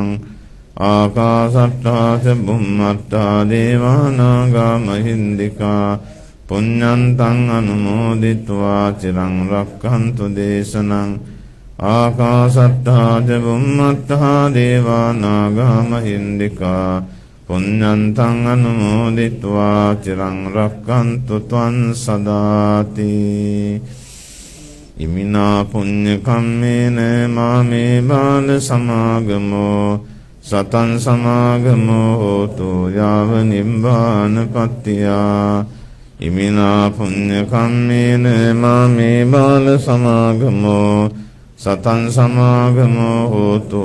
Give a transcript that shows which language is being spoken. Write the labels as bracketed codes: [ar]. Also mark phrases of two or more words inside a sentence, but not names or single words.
[pi] ආකාශට්ටා ච බුම්මට්ටා දේවානාගා මහින්దికා පුඤ්ඤන්තං අනුමෝදිත्वा චිරං රක්칸තු දේශනං ආකාශට්ටා ච බුම්මට්ටා දේවානාගා මහින්దికා පුඤ්ඤන්තං අනුමෝදිත्वा චිරං රක්칸තු ත්වං සදාති ඉමිනා පුඤ්ඤ කම්මේන මාමේ බාල සමාගමෝ සතං සමාගමෝ හෝතු යාව නිබ්බාන පත්තියා ඉමිනා පුඤ්ඤ කම්මේන මාමේ බාල සමාගමෝ සතං සමාගමෝ හෝතු